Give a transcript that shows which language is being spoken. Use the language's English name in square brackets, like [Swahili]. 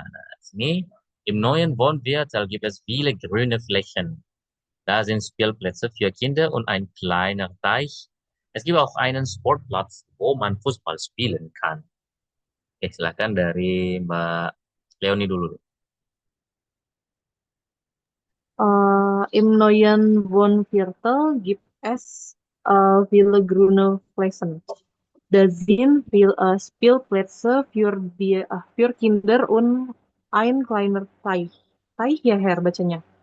[Indonesian] Nah, sini [German] im neuen Wohnviertel gibt es viele grüne Flächen. Da sind Spielplätze für Kinder und ein kleiner Teich. Es gibt auch einen Sportplatz, wo man Fußball spielen kann. [Indonesian] Oke, silakan dari Mbak Leoni dulu. [German] Im neuen Wohnviertel gibt es viele grüne Flächen. Da sind viele Spielplätze für Kinder und ein kleiner Teich. [Indonesian] Teich ya, Herr, bacanya.